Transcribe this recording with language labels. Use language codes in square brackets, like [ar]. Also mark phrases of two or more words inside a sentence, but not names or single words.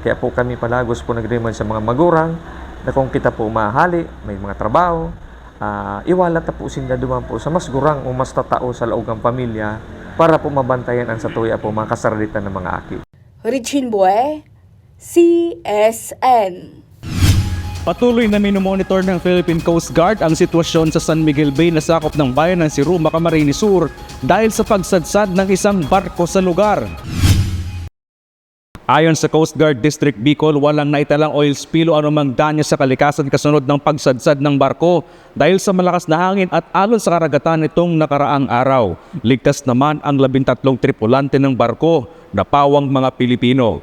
[bik] Kaya po kami palagos po nag-remind sa mga magurang na kung kita po mahali, may mga trabaho, iwalat na po sinda duman po sa mas gurang o mas tatao sa loob ng pamilya para po mabantayan ang satuya po mga kasaralitan ng mga aki. Regine Bue, CSN. [tl] Patuloy na minomonitor ng Philippine Coast Guard ang sitwasyon sa San Miguel Bay na sakop ng bayan ng Siruma, Camarines Sur dahil sa pagsadsad ng isang barko sa lugar. Ayon sa Coast Guard District Bicol, walang naitalang [en] oil spill [tl] o anumang danya sa kalikasan kasunod ng pagsadsad ng barko dahil sa malakas na hangin at alon sa karagatan nitong nakaraang araw. Ligtas naman ang 13 tripulante ng barko na pawang mga Pilipino.